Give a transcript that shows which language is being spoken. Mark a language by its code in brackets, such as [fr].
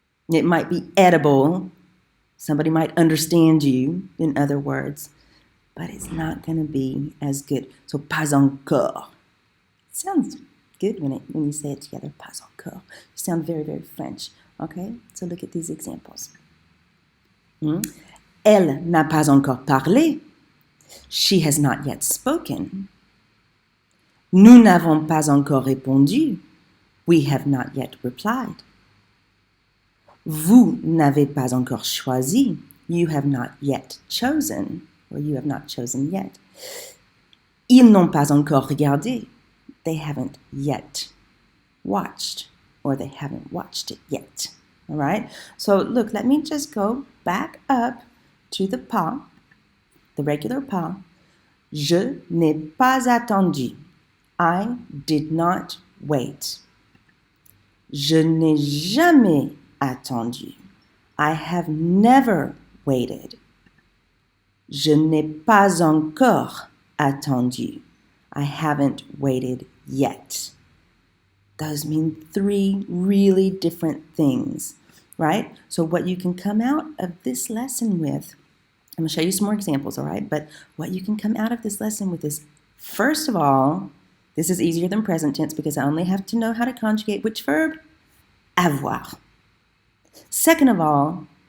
[en] It might be edible. Somebody might understand you, in other words, but it's not going to be as good. So pas encore. It sounds good when you say it together, pas encore. You sound very, very French. Okay, so look at these examples. [fr] Elle n'a pas encore parlé. [en] She has not yet spoken. [fr] Nous n'avons pas encore répondu. [en] We have not yet replied. [fr] Vous n'avez pas encore choisi. [en] You have not yet chosen. Or you have not chosen yet. [fr] Ils n'ont pas encore regardé. [en] They haven't yet watched. Or they haven't watched it yet. All right? So look, let me just go back up to the pas, the regular pas. [fr] Je n'ai pas attendu. [en] I did not wait. [fr] Je n'ai jamais attendu. [en] I have never waited. [fr] Je n'ai pas encore attendu. [en] I haven't waited yet. Those mean three really different things, right? So what you can come out of this lesson with, I'm going to show you some more examples, all right? But what you can come out of this lesson with is, first of all, this is easier than present tense because I only have to know how to conjugate which verb? Avoir. Second of all,